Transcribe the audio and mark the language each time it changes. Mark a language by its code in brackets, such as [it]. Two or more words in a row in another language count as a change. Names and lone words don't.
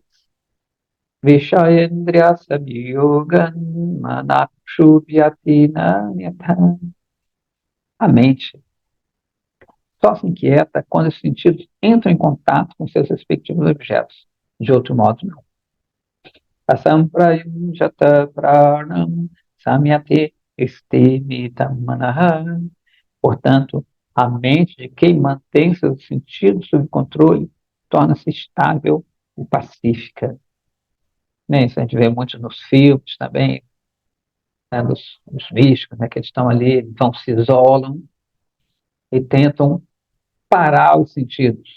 [sa] विषयेन्द्रिय संयोगान् मनःक्षुभ्यति नान्यथा. [pt] A mente só se inquieta quando os sentidos entram em contato com seus respectivos objetos. De outro modo, não. [sa] असम्प्रयुञ्जतः प्राणान् संयत स्तिमितं मनः. [pt] Portanto, a mente de quem mantém seus sentidos sob controle torna-se estável e pacífica. Né? Isso a gente vê muito nos filmes também, né? Dos místicos, né? Que eles estão ali, então se isolam e tentam parar os sentidos.